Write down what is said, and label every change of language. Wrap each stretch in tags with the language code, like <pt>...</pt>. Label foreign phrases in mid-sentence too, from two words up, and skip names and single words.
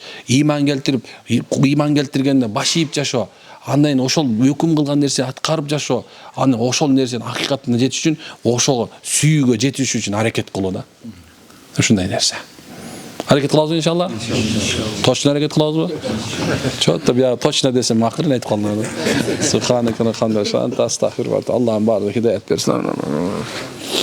<ky>Иман келтиргенде баш ийип жашоо, андан кийин ошол өкүм кылган нерсени аткарып жашоо, аны ошол нерсени акыйкатына жетиш үчүн, ошого сүйүүгө жетиш үчүн аракет кылуу да. Ушундай нерсе. Аракет кылабызбы иншалла? Точно аракет кылабызбы? Чотто бия точно десем акырын айтып калдым.</ky> <ar>سبحانك اللهم وبحمدك,</ar> <ky>Аллахым баардыгына хидаят берсин.</ky>